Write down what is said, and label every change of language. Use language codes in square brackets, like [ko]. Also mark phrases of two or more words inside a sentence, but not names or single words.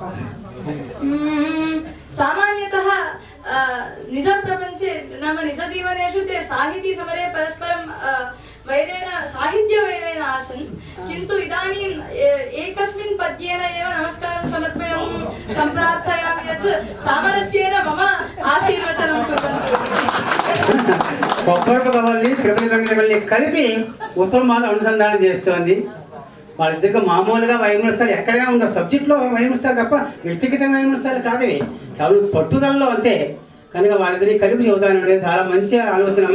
[sa] सामान्यतः निजप्रपञे नाम निजजीवनेषु ते साहितीसमरे परस्परं वैरेण साहित्यवैरेण आसन्, किन्तु इदानीम् एकस्मिन् पद्येन एव नमस्कारं समर्पयामि, सम्प्रार्थयामि यत् सामरस्येन मम आशीर्वचनं कुर्वन्तु. [te] కొబ్బరికవల్లి తిరుపతి వెంకటపల్లి కలిపి ఉత్తమాలు అనుసంధానం చేస్తోంది. వాళ్ళిద్దరికి మామూలుగా వైమనస్థాలు ఎక్కడైనా ఉండవు. సబ్జెక్ట్లో వైమనస్థాలు తప్ప వ్యక్తిగత వైమనస్థాలు కాదు, కేవలం పట్టుదలలో అంతే. కనుక వాళ్ళిద్దరిని కలిపి చదువుతాను. చాలా మంచి ఆలోచన.